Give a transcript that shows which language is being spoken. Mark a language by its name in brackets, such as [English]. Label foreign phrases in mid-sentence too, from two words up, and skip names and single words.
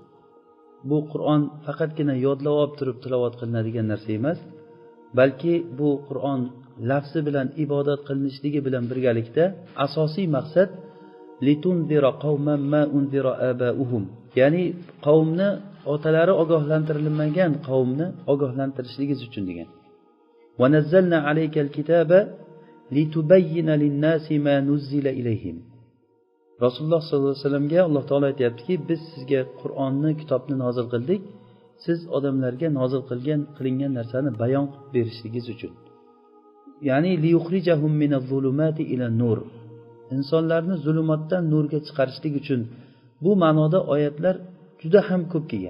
[Uzbek] Bu Qur'on faqatgina yodlab olib turib tilovat qilinadigan narsa emas, balki bu Qur'on lafzi bilan ibodat qilinishligi bilan birgalikda asosiy maqsad [Arabic] لتنذر قوما ما أنذر آباؤهم. [Uzbek] Ya'ni qavmni otalari ogohlantirilmagan qavmni ogohlantirishligiz uchun degan. [Arabic] ونزلنا عليك الكتاب لتبين للناس ما نزل إليهم. [Uzbek] Rasululloh [Arabic] صلى الله عليه وسلم [Uzbek] Alloh taolo aytayaptiki, biz sizga Qur'onni, kitobni nozil qildik, siz odamlarga nozil qilingan narsani bayon qilib berishligingiz uchun. [Arabic] Ya'ni ليخرجهم من الظلمات إلى النور. [Uzbek] Insonlarni zulmatdan nurga chiqarishlik uchun bu ma'noda oyatlar juda ham ko'p kelgan.